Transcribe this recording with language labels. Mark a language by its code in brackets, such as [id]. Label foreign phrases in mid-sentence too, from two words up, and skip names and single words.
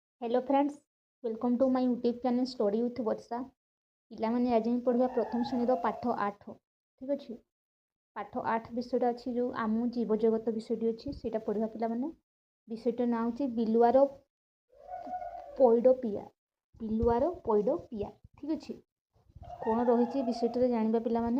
[en] Hello friends, welcome to my YouTube channel Study with Varsha. [or] पिलाମାନେ ଆଜି ଆମେ ପଢ଼ିବା ପ୍ରଥମ ଶ୍ରେଣୀର ପାଠ 8। ଠିକ୍ ଅଛି। ପାଠ 8 ବିଷୟଟା ଅଛି ଯେଉଁ ଆମ ଜୀବଜଗତ ବିଷୟଟି ଅଛି ସେଇଟା ପଢ଼ିବା ପିଲାମାନେ। ବିଷୟଟିର ନାଁ ହେଉଛି ବିଲୁଆର ପଇଡ଼ ପିଆ। ବିଲୁଆର ପଇଡ଼ ପିଆ। ଠିକ୍ ଅଛି। କ'ଣ ରହିଛି ବିଷୟଟିରେ ଜାଣିବା ପିଲାମାନେ।